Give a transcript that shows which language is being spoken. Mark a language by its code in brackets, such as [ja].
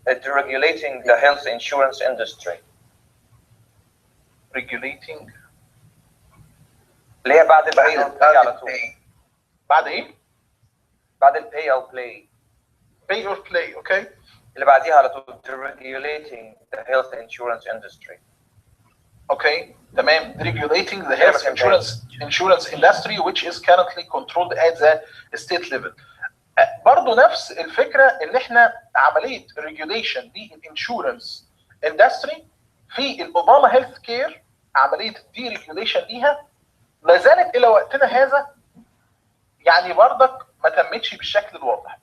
[en] Regulating the health insurance industry. regulating [ar] اللي هي بعد [en] الباي او بلاي [ar] على طول. بعد ايه؟ بعد [en] الباي او play. pay or play okay. [ar] اللي بعديها على طول [en] regulating the health insurance industry. [ar] اوكي تمام. [en] regulating the health insurance industry which is currently controlled at the state level. [ar] برضه نفس الفكره ان احنا عمليه regulation للانشورنس اندستري في الاوباما هيلث كير، عمليه دي ريجوليشن ليها لا زالت الى وقتنا هذا يعني برضك ما تمتش بالشكل الواضح.